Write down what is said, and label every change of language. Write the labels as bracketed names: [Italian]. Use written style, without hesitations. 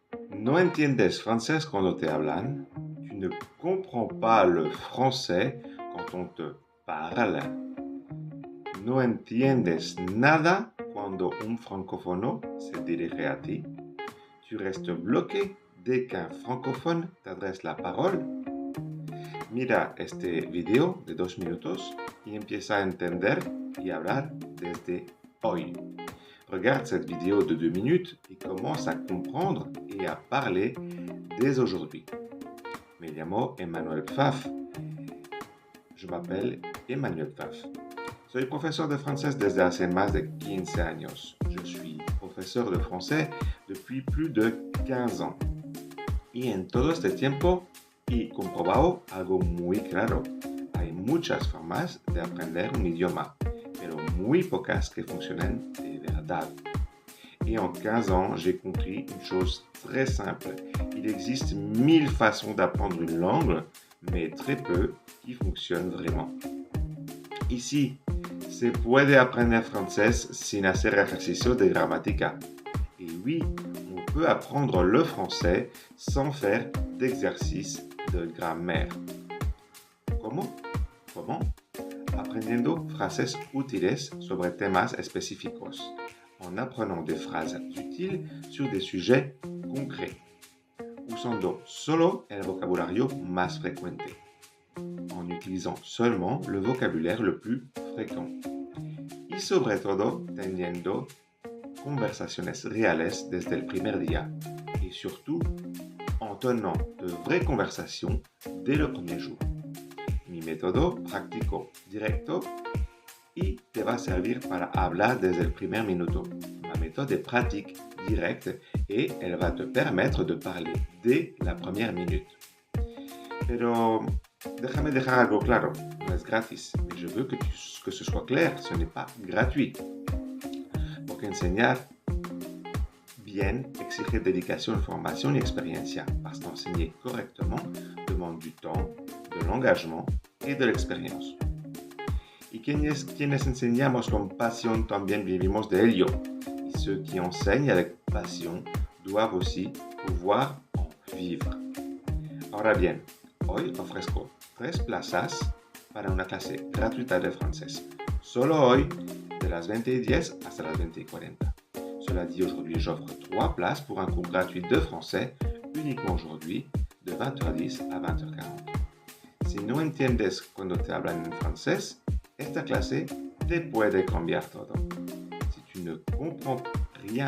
[Spanish] No entiendes francés cuando te hablan. [French] Tu ne comprends pas le français quand on te parle. [Spanish] No entiendes nada cuando un francófono se dirige a ti. [French] Tu restes bloqué dès qu'un francophone t'adresse la parole. [Spanish] Mira este video de 2 minutos y empieza a entender y hablar desde hoy. [French] Regarde cette vidéo de 2 minutes et commence à comprendre et à parler dès aujourd'hui. [Spanish] Me llamo Emmanuel Pfaff. [French] Je m'appelle Emmanuel Pfaff. [Spanish] Soy profesor de francés desde hace más de 15 años. [French] Je suis profesor de français depuis plus de 15 ans. [Spanish] Y en todo este tiempo he comprobado algo muy claro. Hay muchas formas de aprender un idioma, pero muy pocas que funcionen de verdad. [French] Et en 15 ans, j'ai compris une chose très simple. Il existe 1000 façons d'apprendre une langue, mais très peu qui fonctionnent vraiment. [Spanish] Ici, se puede aprender francés sin hacer ejercicio de gramática. [French] Et oui, on peut apprendre le français sans faire d'exercice de grammaire. [Spanish] ¿Cómo? Aprendiendo frases útiles sobre temas específicos, [French] en apprenant des phrases utiles sur des sujets concrets, [Spanish] usando solo el vocabulario más frecuente, [French] en utilisant seulement le vocabulaire le plus fréquent, [Spanish] y sobre todo teniendo conversaciones reales desde el primer día, [French] y surtout en tenant de vraies conversations dès le premier jour. [Spanish] Mi método práctico directo y te va a servir para hablar desde el primer minuto. [French] Ma méthode est pratique, directe et elle va te permettre de parler dès la première minute. [Spanish] Pero déjame dejar algo claro, no es gratis, [French] mais je veux que ce soit clair, ce n'est pas gratuit. [Spanish] Porque enseñar bien exige dedicación, formación y experiencia, [French] parce qu'enseigner correctement demande du temps, de l'engagement et de l'expérience. [Spanish] Y quienes enseñamos con pasión también vivimos de ello. [French] Y ceux qui enseignent avec passion doivent aussi pouvoir en vivre. [Spanish] Ahora bien, hoy ofrezco 3 plazas para una clase gratuita de francés. Solo hoy, de las 20:10 hasta las 20:40. [French] Cela dit, aujourd'hui, j'offre 3 places pour un cours gratuit de français, uniquement aujourd'hui, de 20h10 à 20h40. [Spanish] Si no entiendes cuando te hablan en francés, esta clase te puede cambiar todo. [French] Si tu ne comprends rien